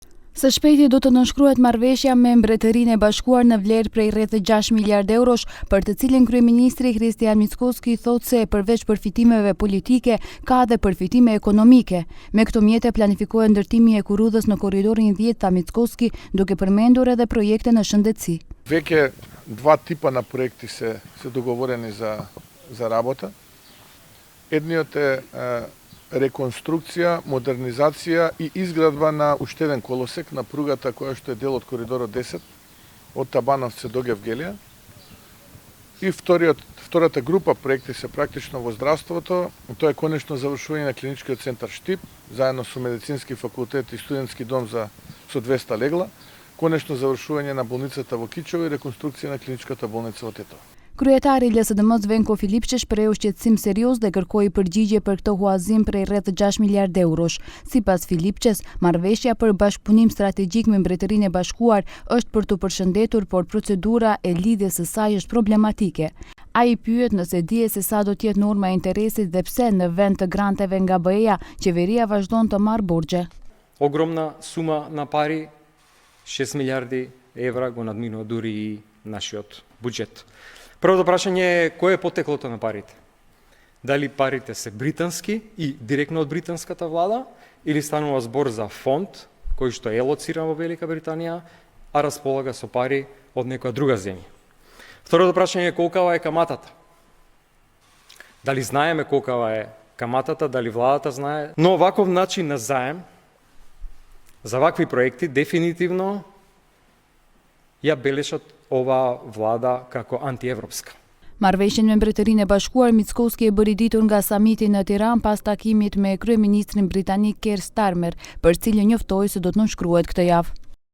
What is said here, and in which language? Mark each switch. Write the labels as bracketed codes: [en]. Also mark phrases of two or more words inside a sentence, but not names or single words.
[sq] Së shpejti do të nënshkruhet marrëveshja me Mbretërinë e Bashkuar në vlerë prej rreth 6 miliardë eurosh, për të cilin kryeministri Kristian Mickoski thotë se përveç përfitimeve politike ka edhe përfitime ekonomike. Me këto mjete planifikohet ndërtimi i kurrudhës në korridorin 10, tha Mickoski, duke përmendur edhe projekte në shëndetësi. [mk] Веќе два типа на проекти се договорени за работа. Едниот е реконструкција, модернизација и изградба на уште еден колосек на пругата која што е дел од коридорот 10 од Табановци до Гевгелија. И втората група проекти се практично во здравството. Тоа е конечно завршување на клиничкиот центар Штип, заедно со медицински факултет и студентски дом со 200 легла, конечно завршување на болницата во Кичево и реконструкција на клиничката болница во Тетово. [sq] Kryetari i LSDM-s Venko Filipçi shprehu shqetësim serioz dhe kërkoi përgjigje për këtë huazim prej rreth 6 miliardë eurosh. Sipas Filipçes, marrëveshja për bashkëpunim strategjik me Mbretërinë e Bashkuar është për të përshëndetur, por procedura e lidhjes së saj është problematike. Ai pyet nëse dihet se sa do të jetë norma e interesit dhe pse në vend të granteve nga BE-ja, qeveria vazhdon të marrë borxhe. [mk] Огромна сума на пари, 6 милиарди евра го надминува дури и нашиот буџет. Првото прашање е кој е потеклото на парите? Дали парите се британски и директно од британската влада или станува збор за фонд кој што е лоциран во Велика Британија, а располага со пари од некоја друга земја? Второто прашање е колкава е каматата? Дали знаеме колкава е каматата, дали владата знае? Но ваков начин на заем за вакви проекти дефинитивно ја белешат ова влада како антиевропска. [sq] Marrëveshjen me Mbretërinë e Bashkuar Mickoski e bëri ditur nga samiti në Tiranë pas takimit me kryeministrin britanik Keir Starmer, për cilin njoftoi se do të nënshkruhet këtë javë.